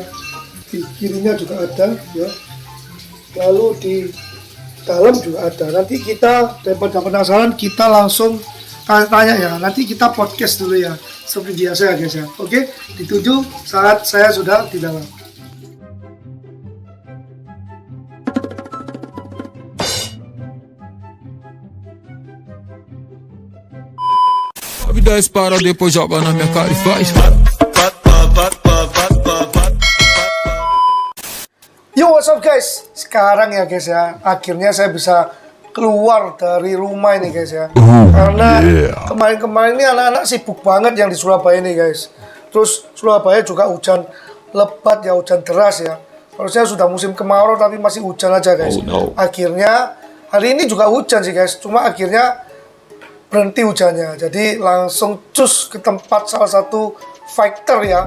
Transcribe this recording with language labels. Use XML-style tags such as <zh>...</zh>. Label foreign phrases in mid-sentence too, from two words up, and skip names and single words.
<id>Di kirinya juga ada ya, lalu di dalam juga ada. Nanti kita daripada penasaran kita langsung tanya ya, nanti kita podcast dulu ya seperti biasa ya guys ya. Oke, dituju saat saya sudah di dalam.</id> <pt>A vida dispara, depois joga na minha cara e faz.</pt> <en>Yo, what's up guys?</en> <id>Sekarang ya guys ya, akhirnya saya bisa keluar dari rumah ini guys ya. Karena kemarin-kemarin ini anak-anak sibuk banget yang di Surabaya nih guys. Terus Surabaya juga hujan lebat ya, hujan deras ya. Harusnya sudah musim kemarau tapi masih hujan aja guys. Akhirnya hari ini juga hujan sih guys, cuma akhirnya berhenti hujannya, jadi langsung cus ke tempat salah satu fighter ya.</id>